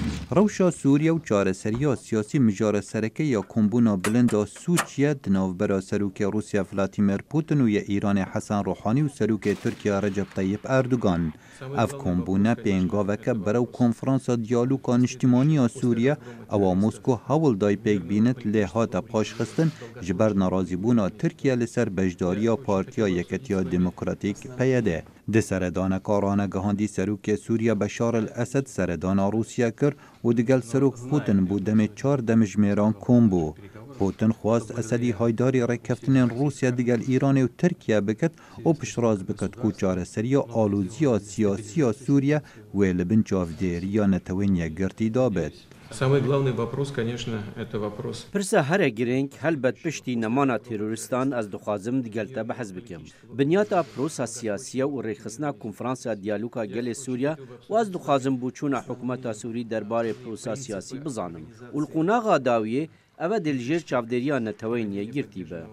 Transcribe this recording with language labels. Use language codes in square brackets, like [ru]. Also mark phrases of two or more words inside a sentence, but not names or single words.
[ku] روشا سوریا و چارەسەریya سیاسی مجارە سەرەکە یا کۆمبوونا بلندا سوچیە دناوبەرا سەرۆکێ رووسیا ڤلادیمیر پوتین و یە ئیرانê حەسەن ڕۆحانی و سەرۆکێ تورکیا رەجەب تەیب ئەردوگان. ئەف کۆمبوونە پێنگاوەکە بەرەو کۆنفرانسا دیالوگا نیشتیمانیya سووریا ئەوە مۆسکۆ هەوڵ دای پێک بینێت لێ هاتە پاشخستن ji ber narazîbûna Tirkiye li ser bejdariya Partiya Yeketiya Demokratîk PYD. Di seredaneka ranegihandî serokê Sûriya Beşar el-Esed seredana Rûsya kir û digel serok Putin bû demê 4 demijmêran kom bû. Putin xwast Esedî haydarî rêkeftinên Rûsya digel Îranê û Tirkiye bikit û piştrast bikit ku çareseriya alûziya siyasiya Sûriye wê li bin çavdêriya netewên yekgirtî dabêt. [ru] Самый главный вопрос, конечно, это вопрос. [ku] Pirsa here girêng helbet piştî nemana teröristan ez dixwazim digel te behez bikim. Binyata prosa siyasiya û rêxistina konferansa diyaloga gelê Sûriya û ez dixwazim bûçûna hikûmeta Sûrî derbarê prosa siyasî bizanim. û li qunaxa dawiyê ev dê li jêr çavdêriya netewên yekgirtî be.